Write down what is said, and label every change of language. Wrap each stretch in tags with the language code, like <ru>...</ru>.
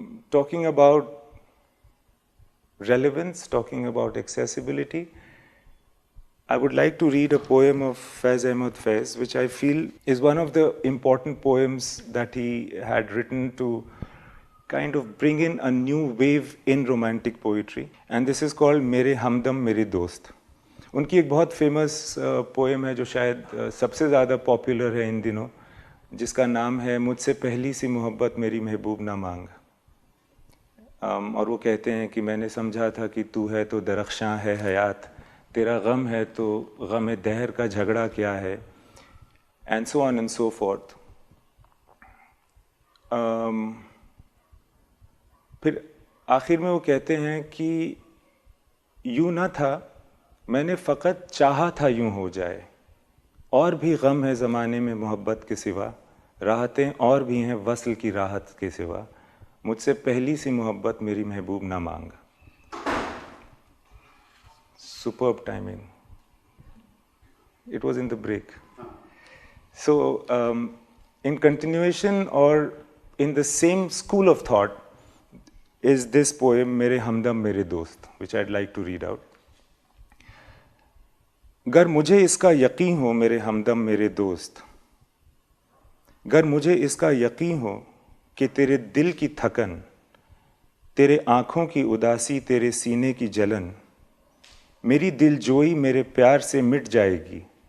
<en>Talking about relevance, talking about accessibility, I would like to read a poem of Faiz Ahmad Faiz, which I feel is one of the important poems that he had written to kind of bring in a new wave in romantic poetry. And this is called Mere Hamdam Mere Dost.</en> <hi>उनकी एक बहुत famous poem है जो शायद सबसे ज़्यादा popular है इन दिनों, जिसका नाम है मुझसे पहली सी मोहब्बत मेरी महबूब ना मांग। और वो कहते हैं कि मैंने समझा था कि तू है तो दरख्शां है हयात, तेरा गम है तो गम दहर का झगड़ा क्या है,</hi> <en>And so on and so forth.</en> <hi>फिर आखिर में वो कहते हैं कि यूं ना था, मैंने फ़कत चाहा था यूं हो जाए, और भी गम है ज़माने में मोहब्बत के सिवा, राहतें और भी हैं वस्ल की राहत के सिवा, मुझसे पहली सी मोहब्बत मेरी महबूब ना मांग।</hi> <en>Superb timing. It was in the break. So, in continuation or in the same school of thought is this poem, Mere Hamdam Mere Dost, which I'd like to read out.</en> <hi>गर मुझे इसका यकीन हो मेरे हमदम मेरे दोस्त, गर मुझे इसका यकीन हो कि तेरे दिल की थकन, तेरे आँखों की उदासी, तेरे सीने की जलन, मेरी दिलजोई मेरे प्यार से मिट जाएगी।</hi>